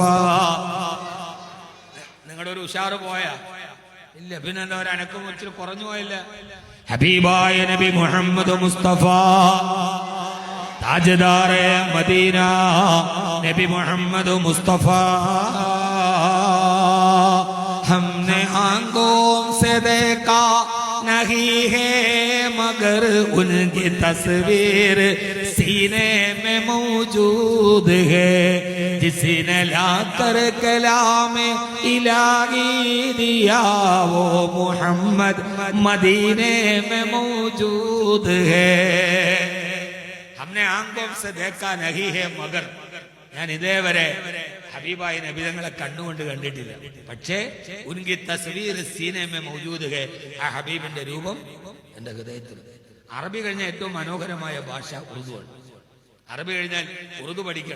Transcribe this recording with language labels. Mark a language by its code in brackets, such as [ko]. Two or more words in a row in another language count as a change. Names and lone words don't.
[ml] നിങ്ങളുടെ ഒരു ഉഷാറ് പോയ ഇല്ല, പിന്നെ എന്താ ഒരു അനക്കം വെച്ചിട്ട് കുറഞ്ഞു പോയില്ല. ഹബീബായ നബി മുഹമ്മദ് മുസ്തഫ, [ur] تاجدارِ مدینہ [ml] നബി മുഹമ്മദ് മുസ്തഫ. [ur] ہم نے آنکھوں سے دیکھا نہیں ہے مگر ان کی تصویر سینے میں موجود ہے، جس نے لا کر کلامِ الٰہی دیا وہ محمد مدینے میں موجود ہے. ہم نے آنکھوں سے دیکھا نہیں ہے مگر, [ml] ഞാൻ ഇതേവരെ ഹബീബായ നബിതങ്ങളെ കണ്ണുകൊണ്ട് കണ്ടിട്ടില്ല. പക്ഷേ [ur] ان کی تصویر سینے میں موجود ہے, [ml] ആ ഹബീബിന്റെ രൂപം എന്റെ ഹൃദയത്തിൽ. അറബി കഴിഞ്ഞ ഏറ്റവും മനോഹരമായ ഭാഷ ഉറുദുവാണ്. അറബി കഴിഞ്ഞാൽ ഉറുദു പഠിക്കണം.